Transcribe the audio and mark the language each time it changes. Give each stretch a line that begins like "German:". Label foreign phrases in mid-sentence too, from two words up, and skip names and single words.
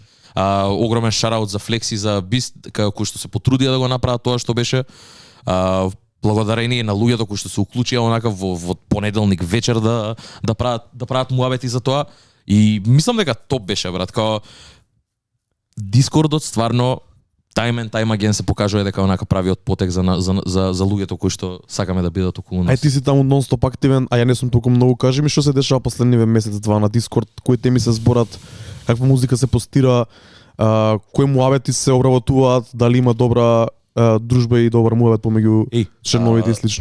Macedonian: Огромен шараут за Флекси, за Бист, кои што се потрудија да го направат тоа што беше. Благодарение на луѓето кои што се уклучија онака во понеделник вечер да прават муабети за тоа. И мислам дека топ беше, брат, као Дискордот стварно
English: time and time again
Macedonian: се покажува дека онака правиот потек за луѓето кои што сакаме да бидат околу нас. Ај ти си таму нон-стоп активен, а ја не сум толку многу. Кажи ми што се дешава последниве месец-два на Дискорд, кои теми се зборат, каква музика се постира, кои муабети се обработуваат, дали има добра дружба и добар муабет помеѓу членовите и слично.